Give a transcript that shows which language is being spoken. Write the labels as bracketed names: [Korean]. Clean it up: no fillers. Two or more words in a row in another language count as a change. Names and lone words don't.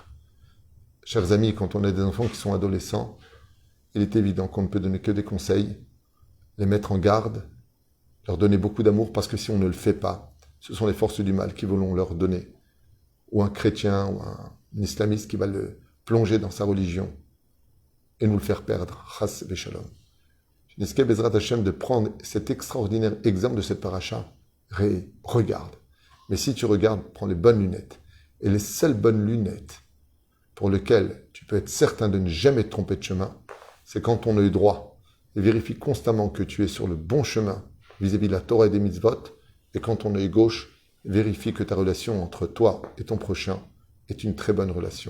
[French] Chers amis, quand on a des enfants qui sont adolescents, il est évident qu'on ne peut donner que des conseils, les mettre en garde, leur donner beaucoup d'amour, parce que si on ne le fait pas, ce sont les forces du mal qui vont leur donner, ou un chrétien, ou un islamiste qui va le plonger dans sa religion et nous le faire perdre. [Hebrew] חס ושלום. [French] Je n'escape [Hebrew] בעזרת השם [French] de prendre cet extraordinaire exemple de cette paracha. Regarde. Mais si tu regardes, prends les bonnes lunettes. Et les seules bonnes lunettes pour lesquelles tu peux être certain de ne jamais te tromper de chemin, c'est quand ton œil droit vérifie constamment que tu es sur le bon chemin vis-à-vis de la Torah et des mitzvot, et quand ton œil gauche vérifie que ta relation entre toi et ton prochain est une très bonne relation.